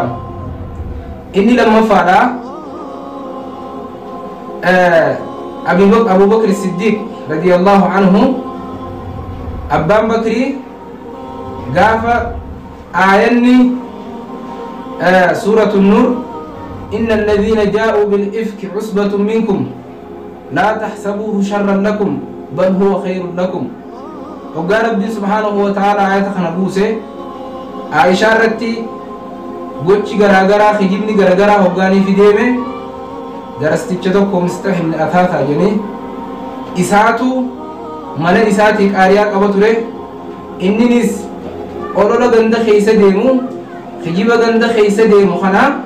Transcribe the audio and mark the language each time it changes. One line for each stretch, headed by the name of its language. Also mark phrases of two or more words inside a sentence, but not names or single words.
Oromo: Inni lammaffaadha Abu Bakr Siddiq
Arabic: رضي الله عنه
Oromo: abbaan Bakrii gaafa aayanni suuratul Nuur
Arabic: إن الذين جاءوا بالإفك عصبة منكم لا تحسبوه شرا لكم بل هو خير لكم.
Oromo: Hoggaa rabbiin
Arabic: سبحانه وتعالى
Oromo: ayata kana buuse Aishaa irratti gochi garaagaraa kijibni garaagaraa hoggaanii fi deeme darasticha tokko Mistah ibn Athaatha jedhanii isaatu mala isaatii qaariyaa qaba ture inninis olola ganda keessa deemu kijiba ganda keessa deemu kana